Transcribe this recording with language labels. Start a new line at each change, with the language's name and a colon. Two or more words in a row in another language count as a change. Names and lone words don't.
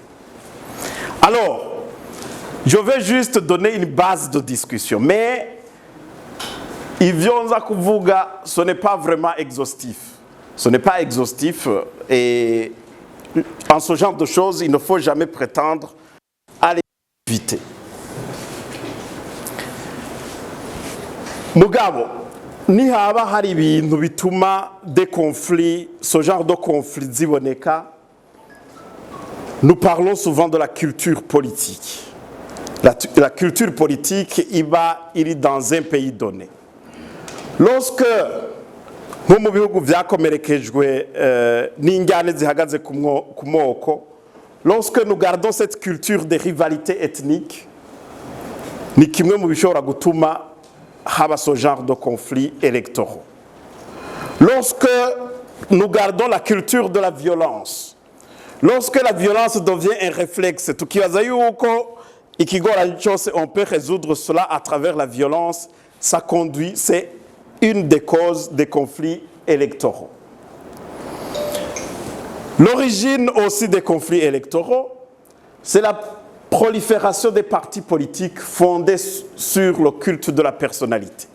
French: Alors, je vais juste donner une base de discussion, mais
Rundi: Ivionza Kuvuga,
French: ce n'est pas vraiment exhaustif. Ce n'est pas exhaustif et en ce genre de choses, il ne faut jamais prétendre à les éviter.
Rundi: Mugabo, ni haba hari ibintu bituma
French: des conflits, ce genre de conflits ziboneka, nous parlons souvent de la culture politique. La culture politique, il est dans un pays donné. Lorsque
Rundi: nko mu bihugu vyakomerekejwe n'injyane zihagaze ku moko,
French: lorsque nous gardons cette culture de rivalité ethnique,
Rundi: ni kimwe mu bishobora gutuma haba
French: ce genre de conflits électoraux. Lorsque nous gardons la culture de la violence, lorsque la violence devient un réflexe,
Rundi: tukibaza yuko ikigoranye cyose
French: on peut résoudre cela à travers la violence, ça conduit, c'est une des causes des conflits électoraux. L'origine aussi des conflits électoraux, c'est la prolifération des partis politiques fondés sur le culte de la personnalité.